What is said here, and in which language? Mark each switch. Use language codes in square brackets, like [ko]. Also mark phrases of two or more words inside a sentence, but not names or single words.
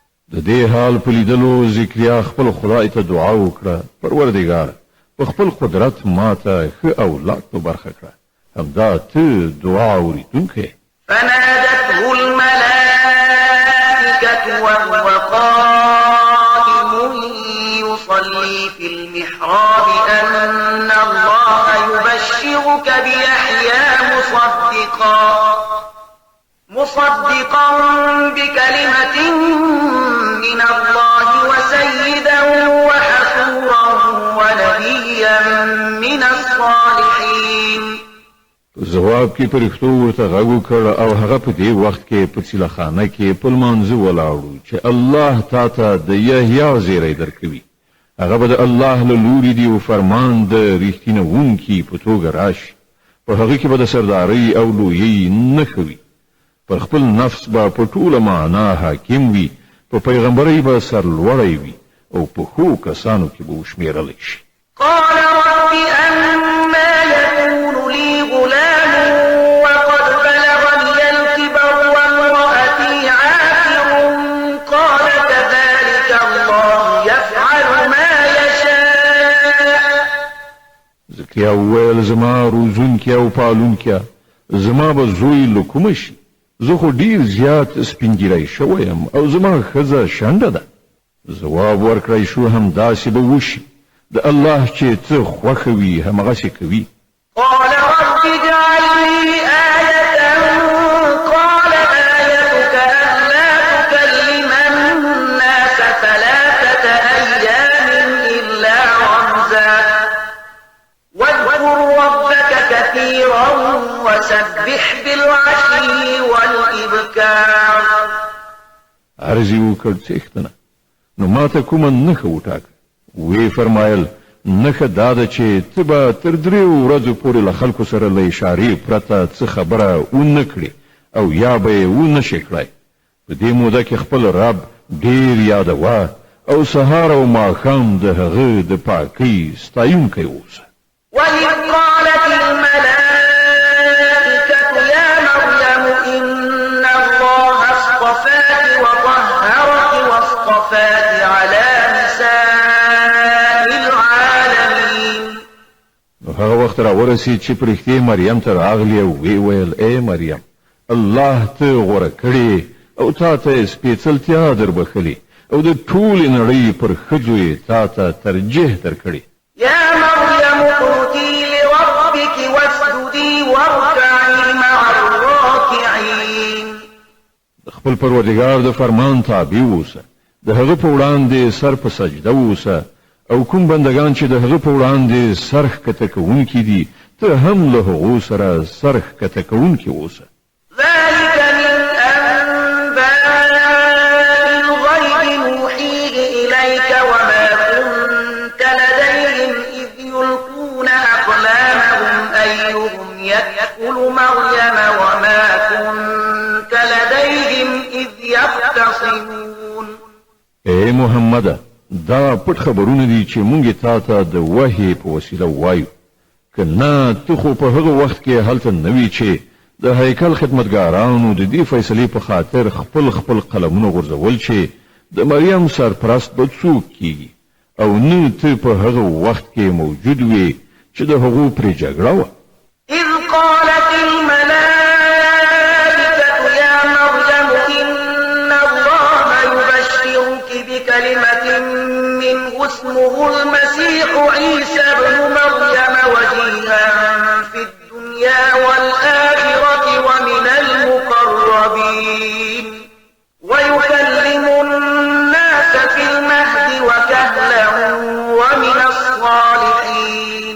[ps] د دې حال په لیدلو ذکریا خپل خدای ته دعا وکړه، پروردګار په خپل قدرت ماته ښه اولاد په برخه کړه، همدا ته دعا اوریدونکی. [ar] فنادته الملائكة وهو قائم يصلي في المحراب أن الله يبشرك بيحيى مصدقا بكلمة من الله وسيدا وحصورا ونبيا من الصالحين. [ps] جواب کې پرښتو ورته غږ وکړ او هغه په دې وخت کې په چیلخانه کې په لمانځه ولاړو چې الله تا ته د یحیی زیری درکوي. هغه به د الله له لوري دی او فرمان د ریښتینوونکي په توګه راشي. په هغه کې به د سردارۍ او لویۍ نښه وي. پر خپل نفس به په ټوله معنا حاکم وي، په پیغمبرۍ به سرلوړی وي او په ښو کسانو کې به وشمېرلی شي. [ar] قال رب أنا يكون لي غلام وقد بلغني الكبر وامرأتي عاقر قال كذلك الله يفعل ما يشاء. [ps] زکریا وویل زما روزونکي او پالونکي زما به زوی له کومه شي؟ زه خو ډیر زیات سپینګیری شوی یم او زما ښځه شنډه ده. ځواب ورکړی شو همداسې به وشي، د الله چې څه خوښه وي همغسې کوي. [ar] قال رب اجعل لي آية قال آيتك ألا تكلم الناس 3 أيام إلا رمزا واذكر ربك كثيرا وسبح بالعشي والإبكار. [ps] عرض یې وکړ څښتنه نو ماته کومه نښه وټاکه. وی فرمایل نښه دا ده چې ته به تر 3 ورځو پورې له خلکو سره له اشارې پرته څه خبره ونه کړې او یا به یې ونه شې کړی. په دې موده کې خپل رب ډیر یادوه او سهار او ماښام د هغه د پاکۍ ستایونکی اوسه. [ar] وإذ قالت الملائكة يا مريم إن الله اصطفاك وطهرك واصطفاك على نساء العالمين. [ps] هغه وخت را ورسید چې پرښتې مریم ته راغلی او وی ویل ای مریم الله ته غوره کړې او تا ته سپېڅلتیا در بخلي او د ټولې نړۍ پر ښځو یې تا ته ترجیح درکړې. [ar] يا مريم اقنتي لربك واسجدي واركعي مع الراكعين. [ps] د خپل پروردګار د فرمان تابع اوسه، د هغه په وړاندې سر په سجده اوسه او کوم بندگان چې د هغه په وړاندې سر ښکته کوونکي دي ته هم له هغو سره سر ښکته کوونکي اوسه. [ar] ذلك من أنباء الغيب نوحيه إليك وما كنت لديهم إذ يلقون أقلامهم أيهم يكفل مريم وما كنت لديهم إذ يختصمون. [ps] اے محمد دا پټ خبرونه دي چې مونږ تا ته د وحی په وسیله وایو. کنه ته خو په هغه وخت کې هلته نوی چې د هیکل خدمتګارانو د دې فیصلې په خاطر خپل قلمونه غورځول چې د مریم سرپرست به څوک کیږي او نه ته په هغه وخت کې موجود وې چې د هغو پرې جګړه وه. [ar] إذ قالت الملائكة يا مريم إن الله يبشرك بكلمة منه اسمه المسيح عيسى ابن مريم وجيها في الدنيا والآخرة ومن المقربين ويكلم الناس في المهد وكهلا ومن الصالحين.